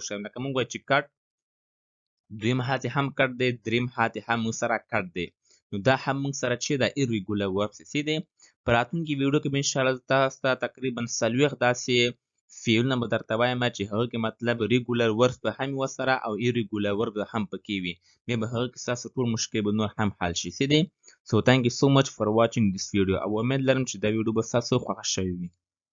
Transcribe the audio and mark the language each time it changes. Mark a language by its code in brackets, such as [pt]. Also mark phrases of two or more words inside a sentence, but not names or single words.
[ps] شی لکه موږ وایو چې کټ دویم حالت هم کټ دی دریم حالت هم موږ سره کټ دی نو دا هم موږ سره چې دا [en] irregular verbs [ps] څه دی په راتلونکي ویډیو کې به انشاءالله تاسو ته تقریبا 40 داسې فعلونه به درته وایم چې هغه کې مطلب [en] regular verbs [ps] به هم ورسره او [en] irregular verbs [ps] هم پکې وي بیا به هغه کې ستاسو ټول مشکل به نور هم حل شي څه دی سو [en] thank you so much for watching this video [ps] او امید لرم چې دا ویډیو به ستاسو خوښه شوې وي